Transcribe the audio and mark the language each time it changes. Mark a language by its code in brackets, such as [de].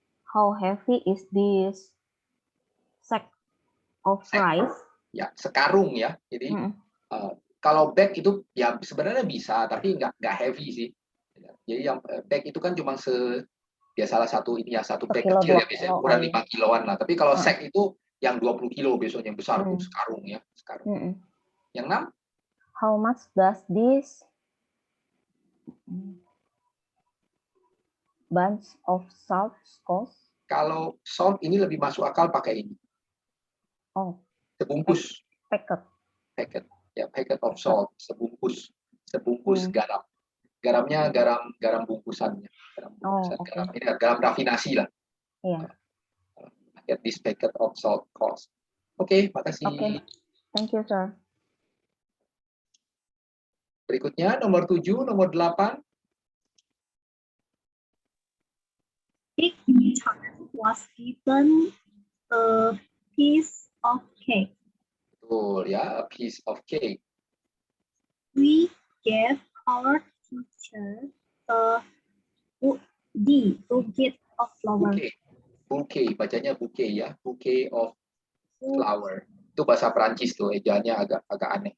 [en] How heavy is this sack of rice? [id] Ya, sekarung ya. Jadi kalau bag itu ya sebenarnya bisa, tapi nggak heavy sih. Jadi yang bag itu kan cuma ya salah satu ini ya, satu bag kecil ya, biasanya ukuran 5 kiloan lah. Tapi kalau sack itu yang 20 kilo besoknya besar tuh Hmm. sekarung ya, sekarung. Mm-mm. Yang 6, [en] How much does this bunch of salt cost? [id] kalau salt ini lebih masuk akal pakai ini, Oh, sebungkus [en] packet. packet, [id] ya [en] packet of salt, [id] sebungkus Hmm. garam. Garamnya garam bungkusannya, garam bungkusan, Oh, oke. garam ini garam rafinasi lah. Iya. [en] Get this packet of salt cost. [id] Oke, makasih. Oke. [en] Thank you, sir. [id] Berikutnya nomor 7, nomor 8. [en] Big Tom was given a piece of cake. [id] Betul ya, [en] a piece of cake. We gave our teacher a bouquet of flowers. [id] Bouquet, bacanya bouquet ya, [en] bouquet of flower. [id] Itu bahasa Perancis tuh, ejanya agak aneh.